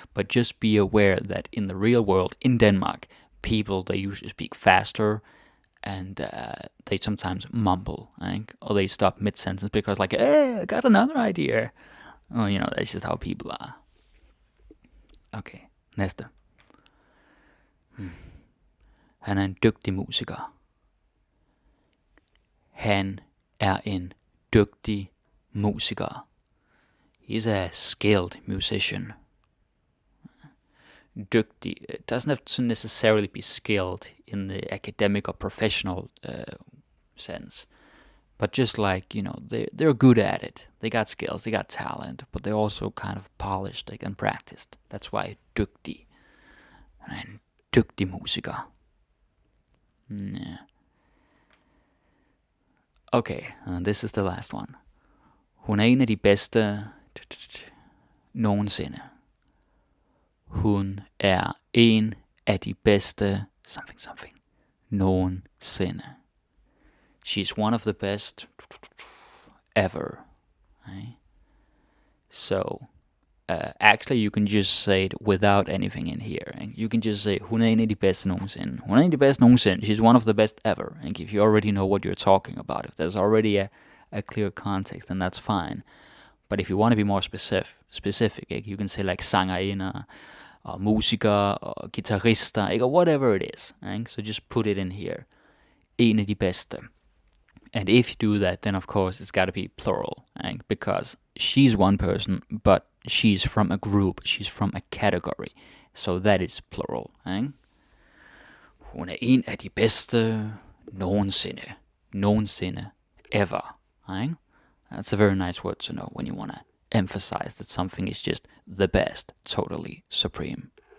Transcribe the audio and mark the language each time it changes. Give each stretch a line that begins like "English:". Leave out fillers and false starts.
English: But just be aware that in the real world, in Denmark, people, they usually speak faster, and they sometimes mumble, right? Or they stop mid-sentence because like, hey, I got another idea. Oh, you know, that's just how people are.
Danish: Okay, næste. Han er en dygtig musiker. Han er en dygtig musiker.
English: He's a skilled musician.
Danish: Dygtig.
English: It doesn't have to necessarily be skilled in the academic or professional sense. But just like, you know, they're good at it. They got skills, they got talent, but they're also kind of polished, like, and practiced. That's why
Danish: dygtig. En dygtig musiker. Yeah.
English: Okay, this is the last one.
Danish: Hun er en af de bedste nogensinde. Hun er en af de bedste something nogensinde.
English: She's one of the best ever. Right? So, actually you can just say it without anything in here. And you can just say,
Danish: hun er en af de bedste nogensinde. Hun er en af de bedste nogensinde.
English: She's one of the best ever. And if you already know what you're talking about, if there's already a clear context, then that's fine. But if you want to be more specific, you can say like sangerinder, or musiker, or guitarister, or whatever it is. Right? So just put it in here.
Danish: En af de bedste.
English: And if you do that, then of course it's got to be plural, right? Because she's one person, but she's from a group, she's from a category. So that is plural. Right?
Danish: Hun er en af de bedste nogensinde.
English: Nogensinde. Ever. Right? That's a very nice word to know when you want to emphasize that something is just the best, totally supreme.